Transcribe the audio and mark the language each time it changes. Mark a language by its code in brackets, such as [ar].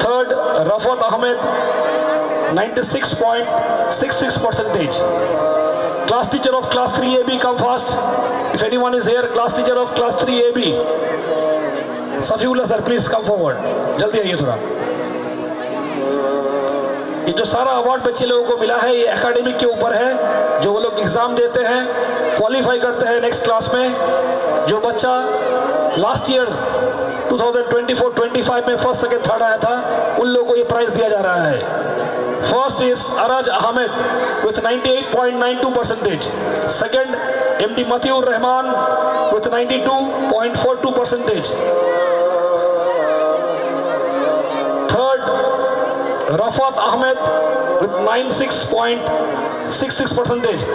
[en] Third, Rafat Ahmed, 96.66%. Class teacher of class 3AB, come fast. If anyone is here, class teacher of class 3AB. Safiullah sir, please come forward. [hi] जल्दी आइए थोड़ा. ये जो सारा award बच्चे लोगों को मिला है, ये एकेडमिक के ऊपर है. जो वो लोग एग्जाम देते हैं, क्वालिफाई करते हैं नेक्स्ट क्लास में. जो बच्चा लास्ट ईयर 2024-25 में फर्स्ट सेकंड थर्ड आया था, उन लोगों को ये प्राइज दिया जा रहा है. [en] First is Araj Ahmed with 98.92%. Second, MD Matiur Rahman with 92.42%. Third, Rafat Ahmed with 96.66%.